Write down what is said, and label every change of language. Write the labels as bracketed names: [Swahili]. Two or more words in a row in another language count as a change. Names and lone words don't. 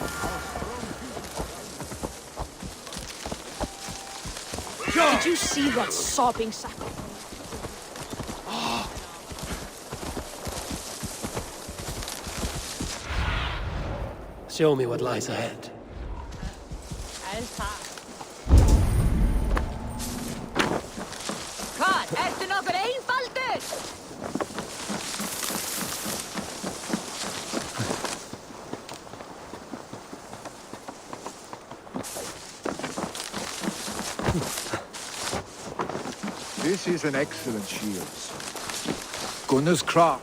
[English] Did you see that sobbing sack? Show me what lies ahead. [Icelandic] Hvað, ertu nokkur einfaldur? [English] This is an excellent shield. Gunnar's craft.